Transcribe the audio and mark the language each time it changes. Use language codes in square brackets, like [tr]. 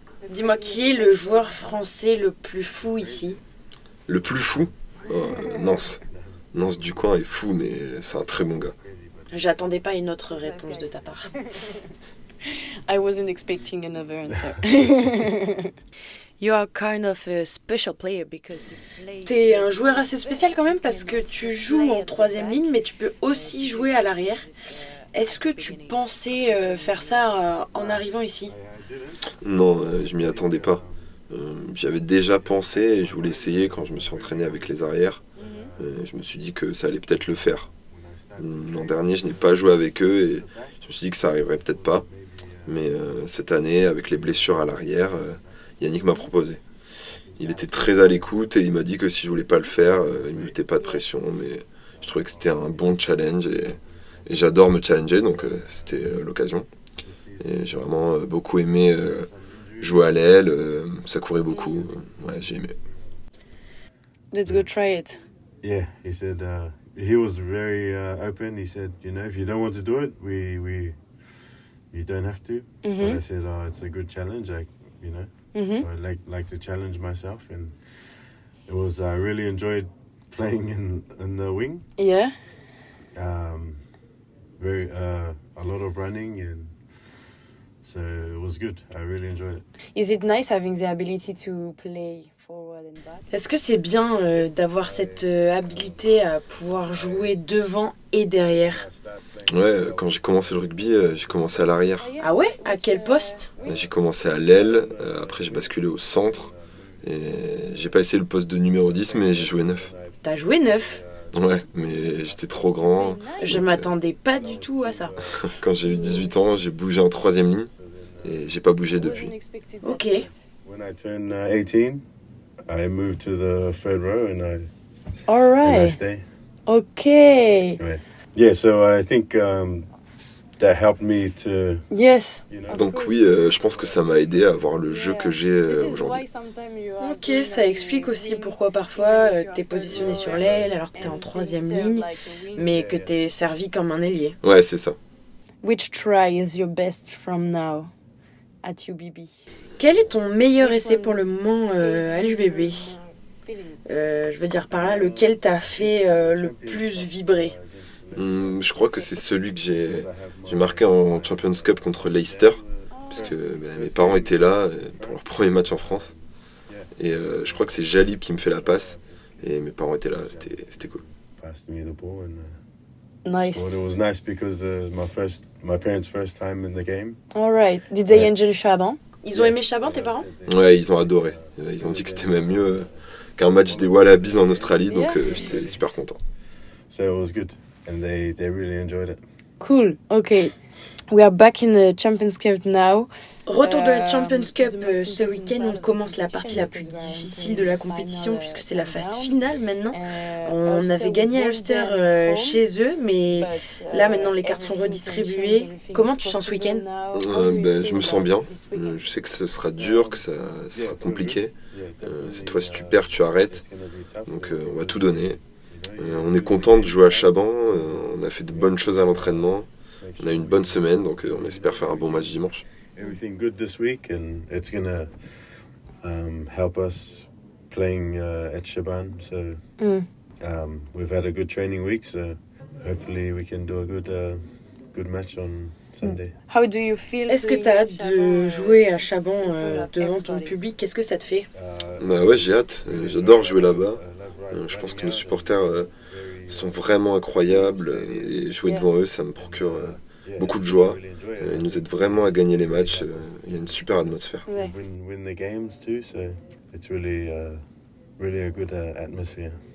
[fr] Dis-moi, qui est le joueur français le plus fou ici? Le plus fou, Nance. Nance du coin est fou, mais c'est un très bon gars. J'attendais pas une autre réponse de ta part. [en] I wasn't expecting another answer. You are kind of a special player because you play. [fr] T'es un joueur assez spécial quand même parce que tu joues en troisième ligne, mais tu peux aussi jouer à l'arrière. Est-ce que tu pensais faire ça en arrivant ici? Non, je m'y attendais pas. J'y avais déjà pensé et je voulais essayer quand je me suis entraîné avec les arrières. Je me suis dit que ça allait peut-être le faire. L'an dernier, je n'ai pas joué avec eux et je me suis dit que ça arriverait peut-être pas. Mais cette année, avec les blessures à l'arrière, Yannick m'a proposé. Il était très à l'écoute et il m'a dit que si je voulais pas le faire, il ne me mettait pas de pression. Mais je trouvais que c'était un bon challenge et j'adore me challenger, donc c'était l'occasion. Et j'ai vraiment beaucoup aimé jouer à l'aile, ça courait beaucoup. Ouais, j'ai aimé. [en] Let's go try it. Yeah, he said he was very open. He said, if you don't want to do it, you don't have to. But I said, it's a good challenge. So I like to challenge myself, and it was I really enjoyed playing in the wing. Yeah. Very a lot of running, and so it was good. I really enjoyed it. Is it nice having the ability to play forward and back? [fr] Est-ce que c'est bien d'avoir cette habilité à pouvoir jouer devant et derrière? Ouais, quand j'ai commencé le rugby, j'ai commencé à l'arrière. Ah ouais? À quel poste? J'ai commencé à l'aile, après j'ai basculé au centre. Et j'ai pas essayé le poste de numéro 10, mais j'ai joué 9. T'as joué 9? Ouais, mais j'étais trop grand. Je m'attendais pas du tout à ça. Quand j'ai eu 18 ans, j'ai bougé en troisième ligne et j'ai pas bougé depuis. Ok. [en] When I turned 18, I moved to the third row, and I Alright. stay. Ok. Yeah, so I think that helped me to. Yes. [fr] Donc oui, je pense que ça m'a aidé à avoir le jeu que j'ai aujourd'hui. Ok, ça explique aussi pourquoi parfois t'es positionné sur l'aile alors que t'es en troisième ligne, mais que t'es servi comme un ailier. Ouais, c'est ça. [en] Which try is your best from now at UBB? [fr] Quel est ton meilleur essai pour le moment à l'UBB? Je veux dire par là, lequel t'a fait le plus vibrer? Je crois que c'est celui que j'ai marqué en Champions Cup contre Leicester, puisque mes parents étaient là pour leur premier match en France. Et je crois que c'est Jalib qui me fait la passe, et mes parents étaient là, c'était cool. [en] Passed me the ball, and Nice. well, it was nice because my parents' first time in the game. Alright. Did they enjoy Chaban? [fr] Ils ont aimé Chaban, tes parents? Ouais, ils ont adoré. Ils ont dit que c'était même mieux qu'un match des Wallabies en Australie, donc j'étais super content. [en] So it was good, and they really enjoyed it. Cool. Okay. We are back in the Champions Cup now. [fr] Retour de la Champions Cup ce week-end, on commence la partie la plus difficile de la compétition puisque c'est la phase finale maintenant. On avait gagné à Ulster chez eux, mais là maintenant les cartes sont redistribuées. Comment tu sens ce week-end? Je me sens bien. Je sais que ce sera dur, que ça sera compliqué. Cette fois, si tu perds, tu arrêtes. Donc on va tout donner. On est content de jouer à Chaban. On a fait de bonnes choses à l'entraînement. On a eu une bonne semaine, donc on espère faire un bon match dimanche. [en] Everything good this week, and it's gonna help us playing at Shaban. So we've had a good training week, so hopefully we can do a good match on Sunday. How do you feel? [fr] Est-ce que t'as hâte de jouer à Chaban devant ton public? Qu'est-ce que ça te fait? Ouais, j'ai hâte. J'adore jouer là-bas. Je pense que nos supporters sont vraiment incroyables et jouer devant eux, ça me procure beaucoup de joie. Ils nous aident vraiment à gagner les matchs. Il y a une super atmosphère. Ouais. [en] Win the games too, so it's really a good atmosphere.